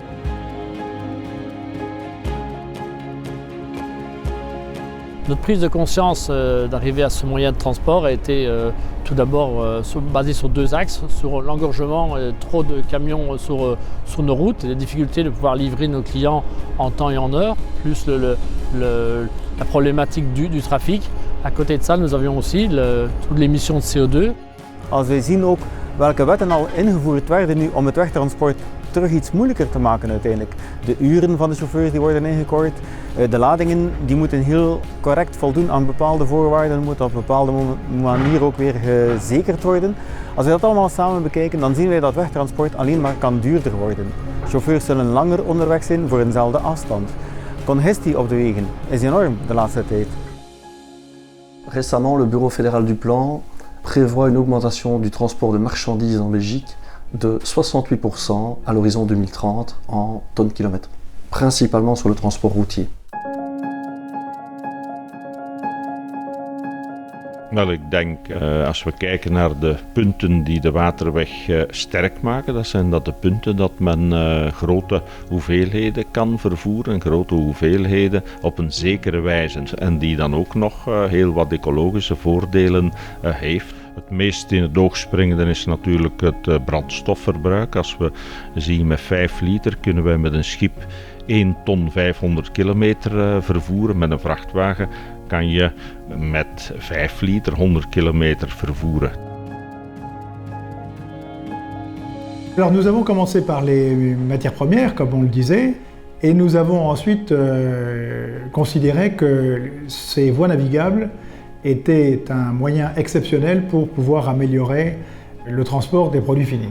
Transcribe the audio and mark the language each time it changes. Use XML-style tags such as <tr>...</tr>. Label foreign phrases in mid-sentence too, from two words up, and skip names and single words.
<fr>Notre prise de conscience d'arriver à ce moyen de transport a été tout d'abord basée sur deux axes, sur l'engorgement, trop de camions sur nos routes, et les difficultés de pouvoir livrer nos clients en temps et en heure, plus la problématique du trafic. À côté de ça, nous avions aussi toute l'émission de CO2.</fr> <nl>Als wij zien ook welke wetten al ingevoerd werden nu om het wegtransport terug iets moeilijker te maken uiteindelijk. De uren van de chauffeurs die worden ingekort, de ladingen die moeten heel correct voldoen aan bepaalde voorwaarden, moeten op een bepaalde manier ook weer gezekerd worden. Als we dat allemaal samen bekijken, dan zien wij dat wegtransport alleen maar kan duurder worden. Chauffeurs zullen langer onderweg zijn voor eenzelfde afstand. Congestie op de wegen is enorm de laatste tijd.</nl> <fr>Récemment, le Bureau fédéral du plan prévoit une augmentation du transport de marchandises en Belgique de 68% à l'horizon 2030 en tonnes-kilomètres, principalement sur le transport routier.</fr> <nl>Wel, ik denk als we kijken naar de punten die de waterweg sterk maken, dat de punten dat men grote hoeveelheden kan vervoeren, grote hoeveelheden op een zekere wijze en die dan ook nog heel wat ecologische voordelen heeft. Het meest in het oog springende is natuurlijk het brandstofverbruik. Als we zien met 5 liter kunnen wij met een schip 1 ton 500 kilometer vervoeren. Met een vrachtwagen kan je met 5 liter 100 kilometer vervoeren.</nl> <fr>Alors nous avons commencé par les matières premières, comme on le disait, et nous avons ensuite considéré que ces voies navigables était un moyen exceptionnel pour pouvoir améliorer le transport des produits finis.</fr>